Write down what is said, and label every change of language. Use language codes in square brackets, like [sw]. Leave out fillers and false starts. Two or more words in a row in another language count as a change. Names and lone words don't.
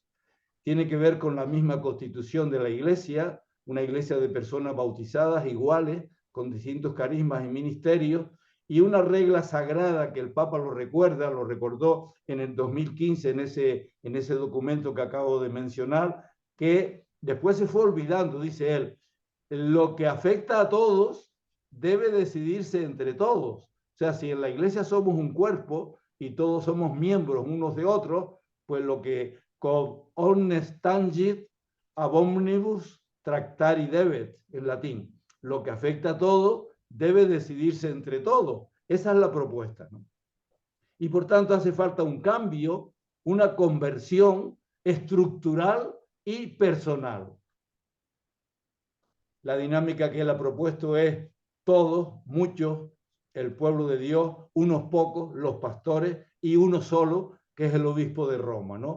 [es] Tiene que ver con la misma constitución de la iglesia, una iglesia de personas bautizadas iguales, con distintos carismas y ministerios, y una regla sagrada que el Papa lo recuerda, lo recordó en el 2015 en ese documento que acabo de mencionar, que después se fue olvidando, dice él, lo que afecta a todos debe decidirse entre todos. O sea, si en la iglesia somos un cuerpo y todos somos miembros unos de otros, pues lo que con [la] omnes tangit ab omnibus tractari debet, [es] en latín, lo que afecta a todos debe decidirse entre todos. Esa es la propuesta, ¿no? Y por tanto hace falta un cambio, una conversión estructural y personal. La dinámica que él ha propuesto es todos, muchos, el pueblo de Dios, unos pocos, los pastores, y uno solo, que es el obispo de Roma, ¿no?